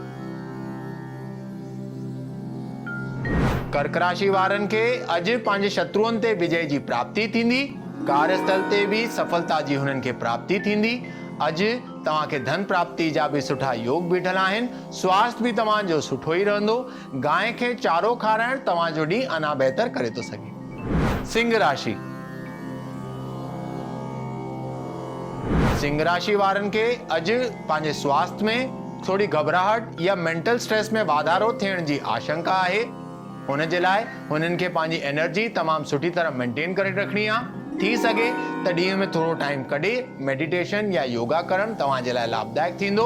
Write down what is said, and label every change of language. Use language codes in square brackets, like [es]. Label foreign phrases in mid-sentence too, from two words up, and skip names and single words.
[sd] कर्क राशि वारनि खे अॼु पंहिंजे शत्रुअनि ते विजय जी प्राप्ति थींदी। कार्यस्थल ते भी सफलता जी हुननि खे प्राप्ति थींदी। अॼु तव्हांखे धन प्राप्ति जा भी सुठा योग बीठल आहिनि। स्वास्थ्य भी तव्हांजो सुठो ई रहंदो। गांइ खे चारो खाराइण तव्हांजो ॾींहुं अञा बहितर करे थो सघे। सिंह राशि। सिंह राशि वारनि खे अॼु पंहिंजे स्वास्थ्य में थोड़ी घबराहट या [en] mental stress [sd] में वाधारो थियण जी आशंका आहे। हुन जे लाइ हुननि खे पंहिंजी एनर्जी तमामु सुठी तरह मेंटेन करे रखणी आहे। थी सघे त ॾींहं में थोरो टाइम कढे मेडिटेशन या योगा करणु तव्हांजे लाइ लाभदायक थींदो।